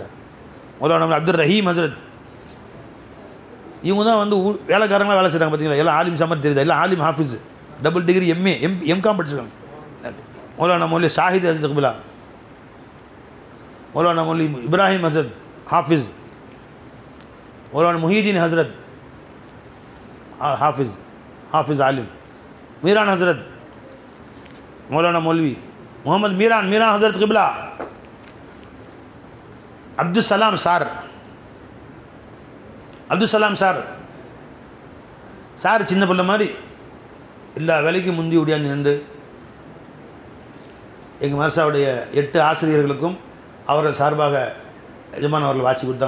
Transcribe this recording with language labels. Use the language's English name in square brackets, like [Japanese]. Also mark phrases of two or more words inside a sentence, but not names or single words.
[Tamil] மௌலானா மௌலவி அப்துல் ரஹீம் ஹசரத், இவங்க தான் வந்து வேலைக்காரங்களாக வேலை செய்கிறாங்க. பார்த்தீங்களா, எல்லாம் ஆலிம் சமர் தெரியுதா, எல்லாம் ஆலிம் ஹாஃபிஸ், டபுள் டிகிரி எம்ஏ எம்காம் படிச்சிருக்காங்க. மௌலானா மௌலவி ஷாஹித் ஹசரத் கிப்லா, மௌலானா மௌலவி இப்ராஹிம் ஹசரத் ஹாஃபிஸ், மௌலானா முஹீதீன் ஹசரத் हाफिज़ हाफिज़ आलिम, मीरान हज़रत मौलाना मौलवी मोहम्मद मीरान हज़रत क़िबला, अब्दुलसलाम சார் சின்ன பிள்ளை மாதிரி எல்லா வேலைக்கும் முந்தி ஓடியாந்து நின்று எங்கள் மதரசாவுடைய 8 ஆசிரியர்களுக்கும் அவர்கள் சார்பாக எஜமான் அவர்கள் வாட்சி கொடுத்தாங்க.